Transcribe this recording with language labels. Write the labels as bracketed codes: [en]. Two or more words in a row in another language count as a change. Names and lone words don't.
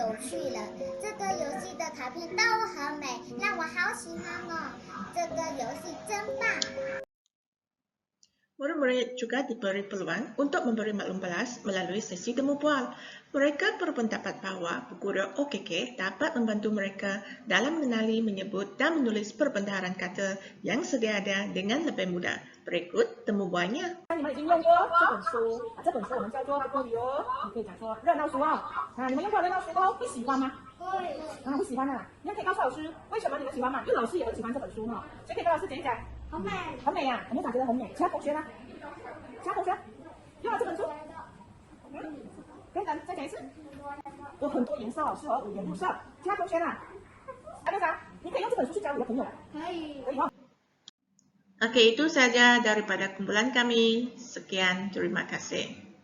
[ms] Murid-murid juga diberi peluang untuk memberi maklum balas melalui sesi temu bual. Mereka berpendapat bahawa buku OKK dapat membantu mereka dalam mengenali, menyebut dan menulis perbendaharaan kata yang sedia ada dengan lebih mudah. Berikut temu bualnya. [zh] 你们已经用过这本书，这本书我们叫做国语你可以讲说热闹书你们用过热闹书会喜欢吗？会。会喜欢的。你们可以告诉老师为什么你们喜欢吗？因为老师也很喜欢这本书呢。谁可以跟老师讲一讲？很美。很美呀，你们咋觉得很美？其他同学呢？其他同学用了这本书？再讲一次。有很多颜色是和五颜六色。其他同学呢？队长，你可以用这本书去教你的朋友。可以。可以 [ms] Oke, itu saja daripada kumpulan kami. Sekian, terima kasih.